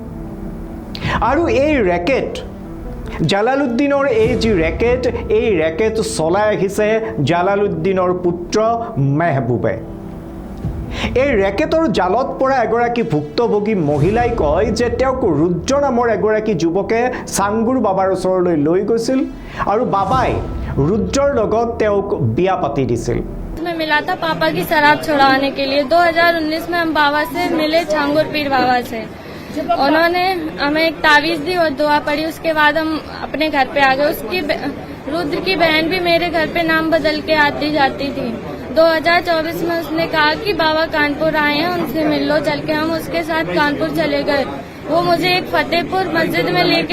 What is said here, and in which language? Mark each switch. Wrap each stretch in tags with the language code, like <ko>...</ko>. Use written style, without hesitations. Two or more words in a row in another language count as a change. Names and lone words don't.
<as>আৰু এই ৰেকেট জালালুদ্দিনৰ এই যি ৰেকেট এই ৰেকেট চলাই আহিছে জালালুদ্দিনৰ পুত্ৰ মেহবুবে এই ৰেকেটৰ জালত পৰা এগৰাকী ভুক্তভোগী মহিলাই কয় যে তেওঁক ৰুদ্ৰ নামৰ এগৰাকী যুৱকে সাঙ্গুৰ বাবাৰ ওচৰলৈ লৈ গৈছিল আৰু বাবাই ৰুদ্ৰৰ লগত তেওঁক বিয়া পাতি দিছিল</as> <hi>में मिला था पापा की शराब छुड़ाने के लिए 2019 में हम बाबा से मिले छांगुर पीर बाबा से उन्होंने हमें एक तावीज दी और दुआ पड़ी उसके बाद हम अपने घर पे आ गए उसकी रुद्र की बहन भी मेरे घर पे नाम बदल के आती जाती थी 2024 में उसने कहा कि बाबा कानपुर आए हैं उनसे मिल लो चल के हम उसके साथ कानपुर चले गए वो मुझे एक फतेहपुर मस्जिद में लेके</hi>